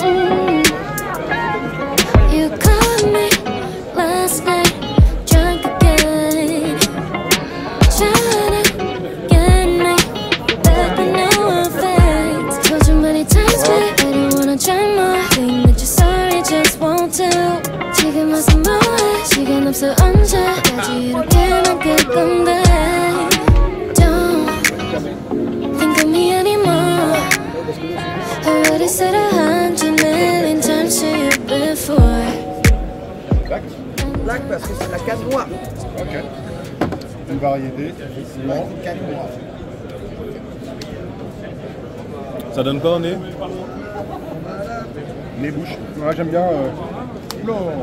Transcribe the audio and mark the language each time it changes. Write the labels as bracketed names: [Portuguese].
[English] You called me last night, drunk again, trying to get me back with no offense. Told you many times, babe, I don't wanna try more. Think that you're sorry, just won't do. [Korean] 지금 와서 뭐해? 시간 없어 언제까지 이렇게만 갈 건데? [English] Don't think of me anymore. Already said 100,000,000 times to you before. [French] Black parce que c'est la canne noire. Ok. Une variété, effectivement. Canne noire. Ça donne quoi, on est? Les bouches. Ouais, j'aime bien. Oula.